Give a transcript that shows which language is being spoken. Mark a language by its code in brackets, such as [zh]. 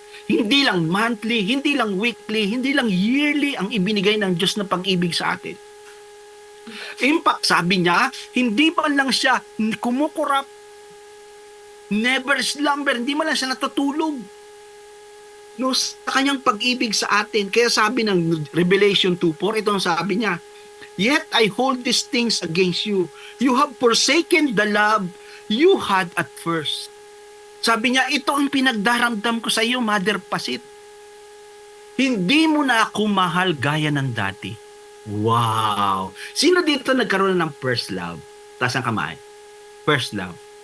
[tl] Hindi lang monthly, hindi lang weekly, hindi lang yearly ang ibinigay ng Diyos na pag-ibig sa atin. In fact, sabi niya, hindi man lang siya kumukurap, never slumber, hindi man lang siya natutulog. No, sa kanyang pag-ibig sa atin. Kaya sabi ng Revelation 2:4, ito ang sabi niya, [en] "Yet I hold these things against you. You have forsaken the love you had at first." [tl] Sabi niya, ito ang pinagdaramdam ko sa iyo, Mother Pasit. Hindi mo na ako mahal gaya ng dati. Wow! Sino dito nagkaroon ng first love? Taas ang kamay. First love.